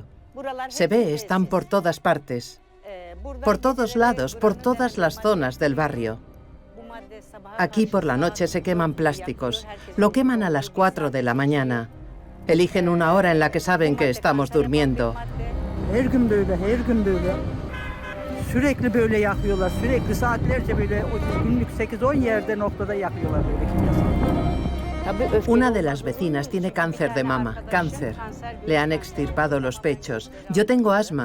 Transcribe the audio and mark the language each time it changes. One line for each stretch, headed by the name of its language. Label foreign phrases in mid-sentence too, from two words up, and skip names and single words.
Spanish: Se ve, están por todas partes, por todos lados, por todas las zonas del barrio. Aquí por la noche se queman plásticos. Lo queman a las 4 de la mañana. Eligen una hora en la que saben que estamos durmiendo.
Turkish: Sürekli böyle yakıyorlar. Sürekli saatlerce böyle günlük 8-10 yerde noktada yakıyorlar böyle kimyasal.
Spanish: Una de las vecinas tiene cáncer de mama, cáncer. Le han extirpado los pechos. Yo tengo asma.